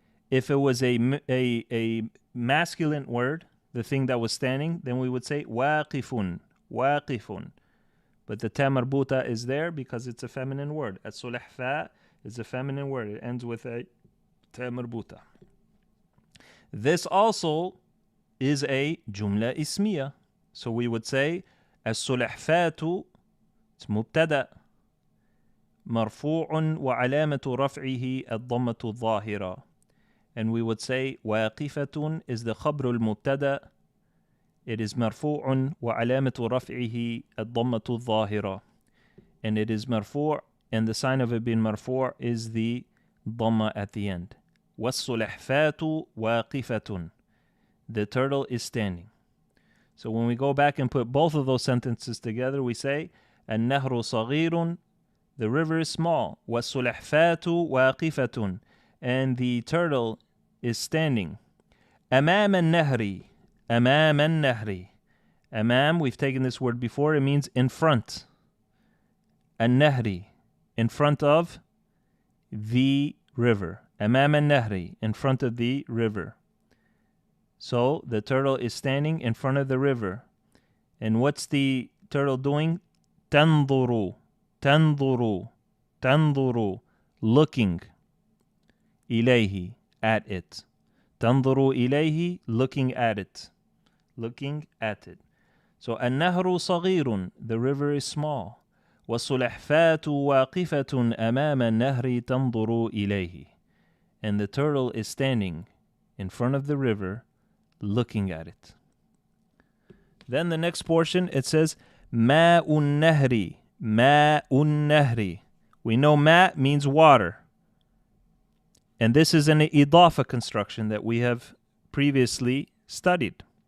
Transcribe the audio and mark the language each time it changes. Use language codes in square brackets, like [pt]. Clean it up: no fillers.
[en] If it was a masculine word, the thing that was standing, then we would say واقف. [ar] واقف. [en] But the ta marbuta is there because it's a feminine word. السلحفاة is a feminine word. It ends with a ta marbuta. This also is a jumla ismiya. So we would say [ar] السلحفاة, it's مبتدأ مرفوع وعلامة رفعه الضمة الظاهرة. [en] And we would say واقفة is the [ar] خبر المبتدأ. [en] It is [ar] مرفوع وعلامة رفعه الضمة الظاهرة. [en] And it is مرفوع, and the sign of it being مرفوع is the ضمة at the end. [ar] والسلحفاة واقفة. [en] The turtle is standing. So when we go back and put both of those sentences together, we say [ar] النهر صغير, [en] the river is small. [ar] والسلحفاة واقفة, [en] and the turtle is standing. [ar] أمام النهر. أمام النهر. [en] أمام, we've taken this word before, it means in front. النهر, in front of the river. [ar] أمام النهر, [en] in front of the river. So the turtle is standing in front of the river. And what's the turtle doing? [ar] تنظر. تنظر. تنظر. [en] Looking. إليه, at it. [ar] تنظر إليه, [en] looking at it. Looking at it. So [ar] النهر صغير, [en] the river is small. [ar] والسلحفاة واقفة أمام النهر تنظر إليه. [en] And the turtle is standing in front of the river, looking at it. Then the next portion, it says [ar] ماء النهر. ماء النهر. [en] We know ma means water. And this is an idafa construction that we have previously studied.